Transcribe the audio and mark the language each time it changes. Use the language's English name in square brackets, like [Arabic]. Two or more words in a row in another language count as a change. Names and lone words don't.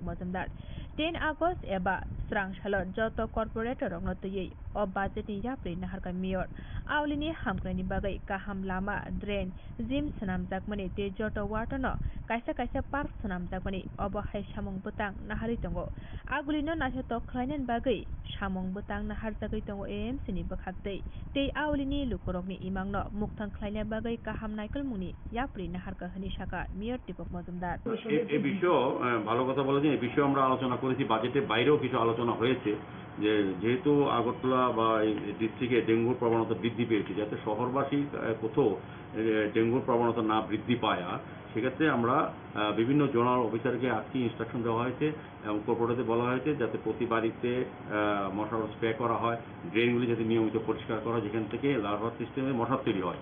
[Bodo] मजुमदार 10 आगस्ट एबा स्रांशाला जत कर्पोरेटर रंगनो तयै अ बाजेटनि याप्रि नाहारका मेयर आवलिनि हामग्रानि बागै काहाम लामा ड्रेन जिम सनामजाकमनि ते जत वाटनो कायसा कायसा पार्क सनामजाकमनि अब हाय सामुं बुतां नाहारि दंगो आगुलिनो नाथेत खलायनायनि बागै सामुं बुतां नाहारजागै दंगो एएमसीनि बखागदै ते आवलिनि लुकरकनि इमांनो मुक्तां खलायनाय बागै काहाम नायकल मुनि याप्रि नाहारका हनि शाखा मेयर दीपक मजुमदार [Bangla] এই বিষয়ে ভালো কথা বলেছেন। এই বিষয়ে আমরা আলোচনা করেছি, বাজেটের বাইরেও কিছু আলোচনা হয়েছে যে যেহেতু আগরতলা বা এই ডিস্ট্রিক্টে ডেঙ্গুর প্রবণতা বৃদ্ধি পেয়েছে, যাতে শহরবাসী কোথাও ডেঙ্গুর প্রবণতা না বৃদ্ধি পায়, সেক্ষেত্রে আমরা বিভিন্ন [English] zonal officer-ke [Bangla] আজকে ইনস্ট্রাকশন দেওয়া হয়েছে এবং কর্পোরেটরদের বলা হয়েছে যাতে প্রতি বাড়িতে মশার স্প্রে করা হয়, ড্রেনগুলি যাতে নিয়মিত পরিষ্কার করা হয়, যেখান থেকে লার্ভার সিস্টেমে মশার তৈরি হয়।